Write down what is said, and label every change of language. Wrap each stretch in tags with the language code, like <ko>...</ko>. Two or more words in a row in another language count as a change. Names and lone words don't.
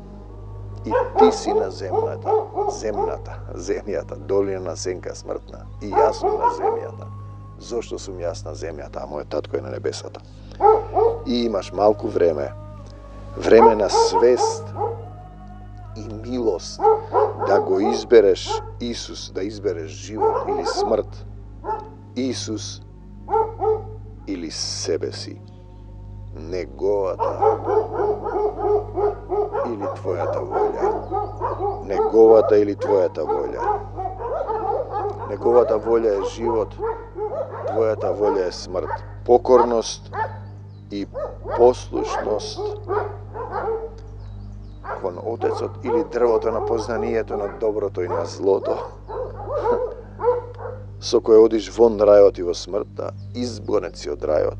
<mk>И ти си на земјата, долина сенка смртна. И јас сум на земјата. Зошто сум јас на земјата, а мојот татко е на небесата. И имаш малку време. Време на свест и милост да го избереш, Исус, да избереш живот или смрт, Исус или себе си, неговата или твоята волја. Неговата или твоята волја. Неговата волја е живот, твојата волја е смрт. Покорност и послушност кон Отецот или дрвото на познанието на доброто и на злото, со кој одиш вон рајот и во смртта, избгонет си од рајот.</mk>